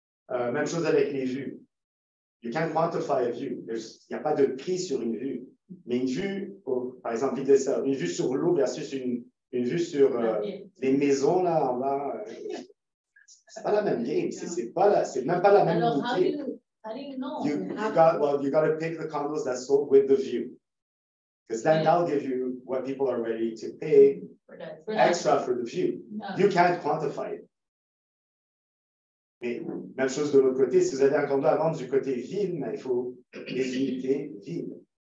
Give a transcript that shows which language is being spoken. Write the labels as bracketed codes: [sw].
[fr] Même chose avec les vues. [en] You can't quantify a view. [fr] Il n'y a pas de prix sur une vue. Mais une vue, par exemple, une vue sur l'eau versus une vue sur les maisons là en bas, c'est pas la même game. C'est même pas la même Alors, unité. [en] how do you know? You got to pick the condos that sold with the view. Because then that'll give you what people are ready to pay extra for the view. You can't quantify it. [fr] Mais même chose de l'autre côté, si vous avez un condo à vendre du côté ville, mais il faut des unités villes.